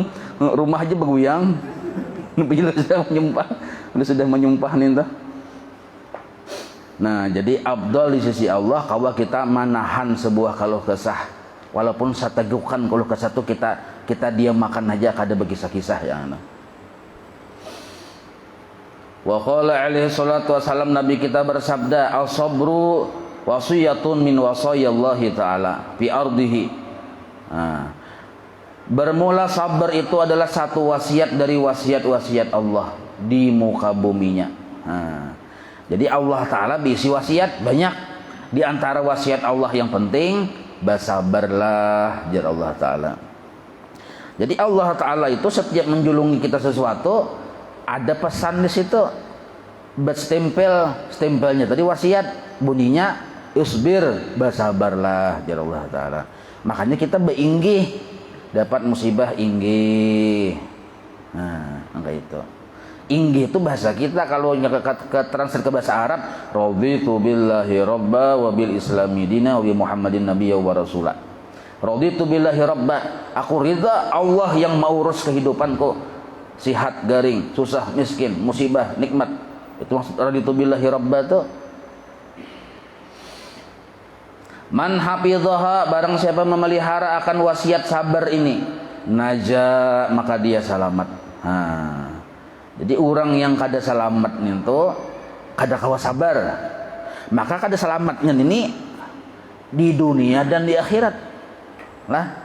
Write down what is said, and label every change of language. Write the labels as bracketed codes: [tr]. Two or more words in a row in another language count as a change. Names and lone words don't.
[bjn] Rumah aja beguyang. Bila sudah menyumpah nih tuh. Nah, jadi afdal di sisi Allah kalau kita manahan sebuah kalau kesah. Walaupun sategukan kalau kesah itu kita diam makan aja kada berkisah-kisah ya. [ar] وقال عليه الصلاة والسلام, [bjn] Nabi kita bersabda, [ar] الصبر وصية من وصايا الله تعالى في أرضه. [bjn] Nah, bermula sabar itu adalah satu wasiat dari wasiat-wasiat Allah di muka buminya. Nah, jadi Allah Ta'ala berisi wasiat banyak. Di antara wasiat Allah yang penting, bersabarlah, jar Allah Ta'ala. Jadi Allah Ta'ala itu setiap menjulungi kita sesuatu, ada pesan di situ. Stempelnya tadi wasiat, bunyinya usbir, bersabarlah, jar Allah Ta'ala. Makanya kita beringgih, dapat musibah inggih. Nah, angka itu. Inggih itu bahasa kita, kalau ke translate ke bahasa Arab, [ar] رضيت بالله ربا وبالإسلام دينا وبمحمد نبيا ورسولا. رضيت بالله ربا, [bjn] aku ridha Allah yang mau urus kehidupanku. Sihat, garing, susah, miskin, musibah, nikmat. Itu maksud [ar] رضيت بالله ربا [bjn] tuh. [ar] من حفظها, [bjn] barang siapa memelihara akan wasiat sabar ini, naja, maka dia selamat. Jadi orang yang kada selamat itu kada kawa sabar, maka kada selamatnya ini di dunia dan di akhirat lah.